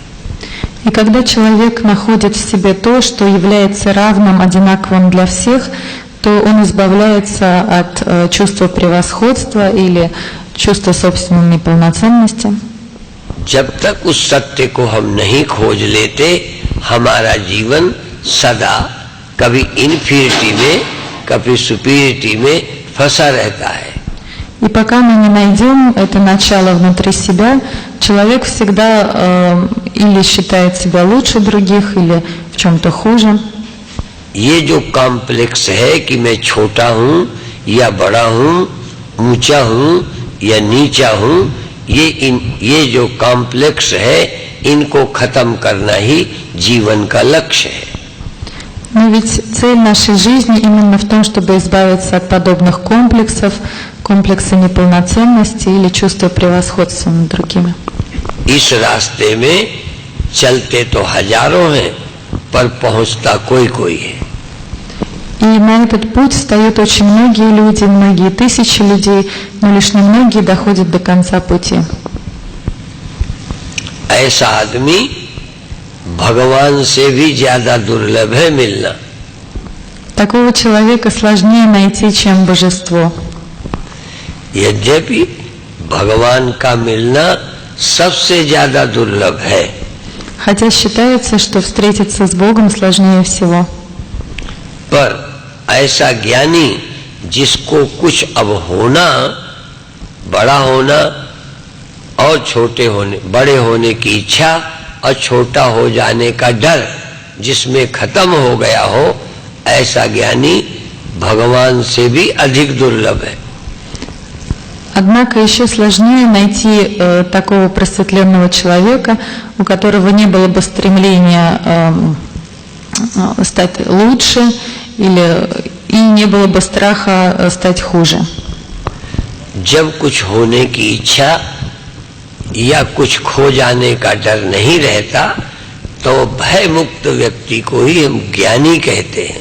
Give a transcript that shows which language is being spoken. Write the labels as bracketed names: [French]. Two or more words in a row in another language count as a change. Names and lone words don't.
[Russian] И когда человек находит в себе то, что является равным, одинаковым для всех, то он избавляется от чувства превосходства или чувства собственной неполноценности. [Hindi] जब तक उस सत्य को हम नहीं खोज लेते, हमारा जीवन सदा कभी इनफिनिटी में, कभी सुपीरिटी में फंसा रहता है. [Russian] И пока мы не найдем это начало внутри себя, человек всегда или считает себя лучше других, или в чем-то хуже. [Hindi] ये जो कॉम्प्लेक्स है कि मैं छोटा हूँ या बड़ा हूँ, ऊंचा हूँ या नीचा हूँ, ये जो कॉम्प्लेक्स है, इनको खत्म करना ही जीवन का लक्ष्य है. [Russian] Но ведь цель нашей жизни именно в том, чтобы избавиться от подобных комплексов, комплекса неполноценности или чувства превосходства над другими. [Hindi] इस रास्ते में चलते तो हजारों हैं, पर पहुंचता कोई है. [Russian] И на этот путь встают очень многие люди, многие тысячи людей, но лишь немногие доходят до конца пути. [Hindi] ऐसा आदमी भगवान से भी ज्यादा दुर्लभ है मिलना. [Russian] Такого человека сложнее найти, чем божество. [Hindi] यद्यपि भगवान का मिलना सबसे ज्यादा दुर्लभ है. [Russian] Хотя считается, что встретиться с Богом сложнее всего. [Hindi] पर ऐसा ज्ञानी जिसको कुछ अब होना, बड़ा होना और छोटे होने, बड़े होने की इच्छा और छोटा हो जाने का डर जिसमें खत्म हो गया हो, ऐसा ज्ञानी भगवान से भी अधिक दुर्लभ है. [Russian] Однако еще сложнее найти такого просветленного человека, у которого не было бы стремления стать лучше и не было бы страха стать хуже. [Hindi] जब कुछ होने की इच्छा या कुछ खो जाने का डर नहीं रहता, तो भय मुक्त व्यक्ति को ही हम ज्ञानी कहते हैं.